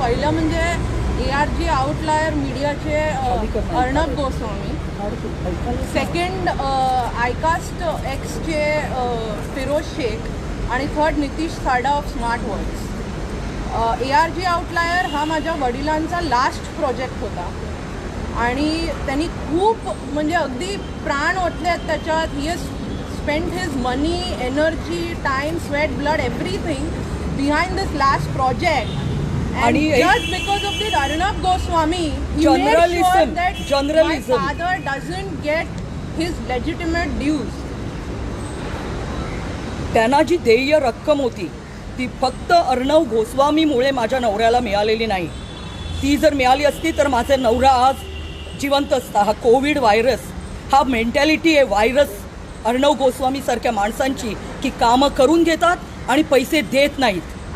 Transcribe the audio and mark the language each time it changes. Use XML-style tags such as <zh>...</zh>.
<mr>पहिलं म्हणजे ARG outlier मीडियाचे अर्णब गोस्वामी, सेकंड आयकास्ट एक्सचे फिरोज शेख आणि थर्ड नितीश साडा of smart words. ARG outlier हा माझ्या वडिलांचा लास्ट प्रोजेक्ट होता आणि त्यांनी खूप म्हणजे अगदी प्राण ओतलेत त्याच्यात।</mr> <en>He has spent his money, energy, time, sweat, blood, everything behind this last project. And just because of this Arnab Goswami, he made sure that my father doesn't get his legitimate dues.</en> <mr>त्यांना जी देय रक्कम होती ती फक्त अर्णव गोस्वामीमुळे माझ्या नवऱ्याला मिळालेली नाही। ती जर मिळाली असती तर माझा नवरा आज जिवंत असता। हा कोविड व्हायरस, हा मेंटॅलिटी आहे व्हायरस अर्णव गोस्वामी सारख्या माणसांची की कामं करून घेतात आणि पैसे देत नाहीत।</mr>